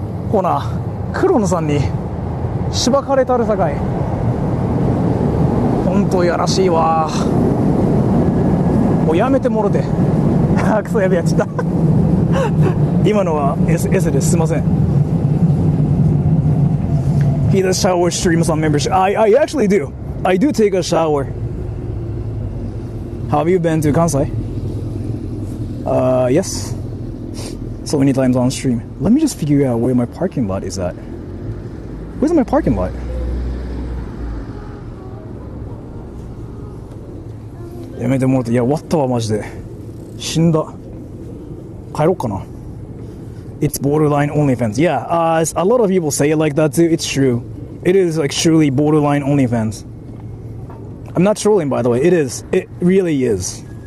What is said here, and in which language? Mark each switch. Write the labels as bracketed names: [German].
[Japanese] ほな、黒野さんにしばかれたるさかい。ほんとやらしいわ。もうやめてもろて。クソやべやっちゃった。今のは S です。すいません。 [English] He does shower streams on membership. I actually do. I do take a shower. Have you been to Kansai? Yes. So many times on stream. Let me just figure out where my parking lot is at. Where's my parking lot? [Japanese] やめてもらって。いや、終わったわ、マジで。死んだ。帰ろうかな。 [English] It's borderline OnlyFans. Yeah, a lot of people say it like that too. It's true. It is like truly borderline OnlyFans. I'm not trolling, by the way. It is. It really is.